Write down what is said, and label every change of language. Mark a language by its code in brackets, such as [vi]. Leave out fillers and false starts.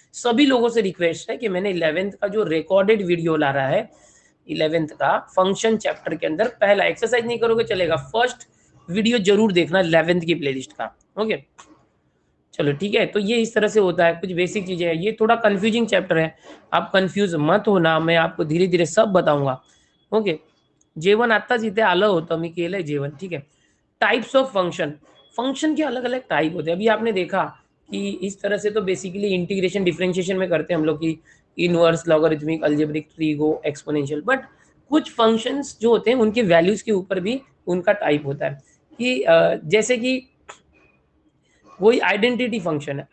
[hi] सभी लोगों से रिक्वेस्ट है कि मैंने 11th का जो रिकॉर्डेड वीडियो ला रहा है 11th का फंक्शन चैप्टर के अंदर, पहला एक्सरसाइज नहीं करोगे चलेगा, फर्स्ट वीडियो जरूर देखना 11th की प्लेलिस्ट का, ओके। चलो ठीक है, तो ये इस तरह से होता है, कुछ बेसिक चीजें हैं, ये थोड़ा कंफ्यूजिंग चैप्टर है, आप कंफ्यूज मत होना, मैं आपको धीरे धीरे सब बताऊंगा, ओके। [mr] जेवण आत्ताच इथे आलं होतं, मी केलंय जेवण, [hi] ठीक है। टाइप्स ऑफ फंक्शन, फंक्शन के अलग अलग टाइप होते हैं। अभी आपने देखा कि इस तरह से तो बेसिकली इंटीग्रेशन डिफरेंशिएशन में करते हैं हम लोग की, inverse, logarithmic, algebraic, trigo, exponential, but कुछ फंक्शंस जो होते हैं उनके वैल्यूज के ऊपर भी उनका टाइप होता है, कि जैसे कि वही आइडेंटिटी फंक्शन है।